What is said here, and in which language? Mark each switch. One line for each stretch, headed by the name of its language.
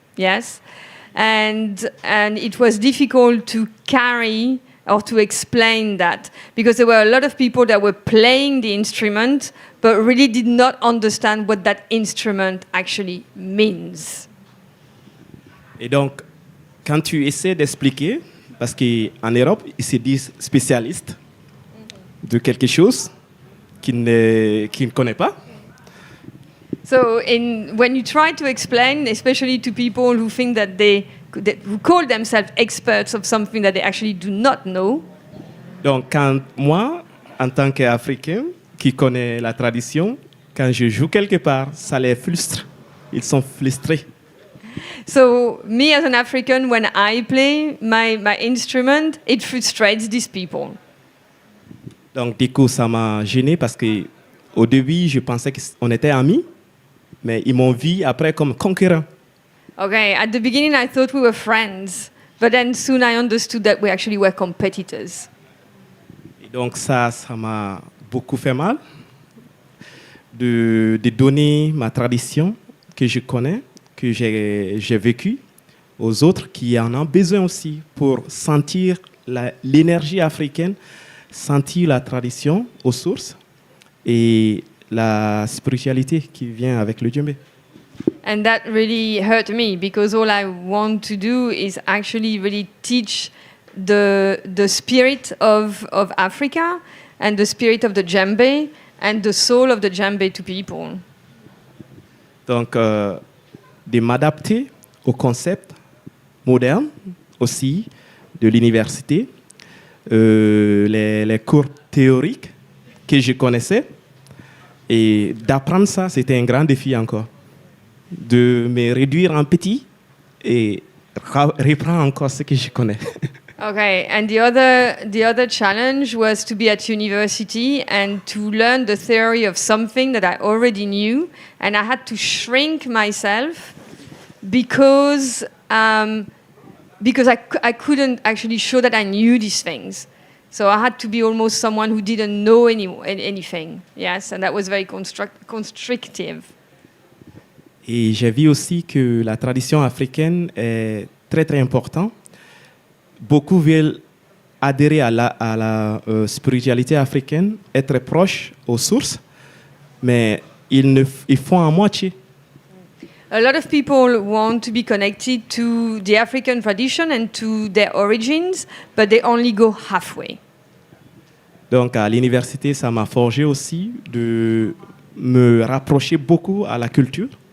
English: Yes, and it was difficult to carry or to explain that, because there were a lot of people that were playing the instrument but really did not understand what that instrument actually means.
French: Et donc, quand tu essaies d'expliquer, parce qu'en Europe, ils se disent spécialistes de quelque chose qu'ils ne connaissent pas.
English: So when you try to explain, especially to people who think that who call themselves experts of something that they actually do not know.
French: Donc, quand moi, en tant qu'Africain, qui connaît la tradition, quand je joue quelque part, ça les frustre. Ils sont frustrés.
English: So me as an African, when I play my instrument, it frustrates these people.
French: Donc, du coup, ça m'a gêné parce qu'au début, je pensais qu'on était amis, mais ils m'ont vu après comme concurrents.
English: Okay, at the beginning I thought we were friends, but then soon I understood that we actually were competitors.
French: Et donc ça m'a beaucoup fait mal de donner ma tradition que je connais, que j'ai vécue, aux autres qui en ont besoin aussi pour sentir l'énergie africaine, sentir la tradition aux sources et la spiritualité qui vient avec le djembé.
English: And that really hurt me, because all I want to do is actually really teach the spirit of Africa and the spirit of the djembe and the soul of the djembe to people.
French: Donc, de m'adapter au concept moderne aussi de l'université, les cours théoriques que je connaissais, et d'apprendre ça, c'était un grand défi encore. De me réduire en petit et reprendre encore ce que je connais.
English: Okay, and the other challenge was to be at university and to learn the theory of something that I already knew, and I had to shrink myself because I couldn't actually show that I knew these things. So I had to be almost someone who didn't know anything. Yes, and that was very constrictive.
French: Et j'ai vu aussi que la tradition africaine est très très importante. Beaucoup veulent adhérer à la spiritualité africaine, être proches aux sources, mais ils font à moitié.
English: A lot of people want to be connected to the African tradition and to their origins, but they only go halfway.
French: Donc à l'université, ça m'a forgé aussi de me rapprocher beaucoup à la culture.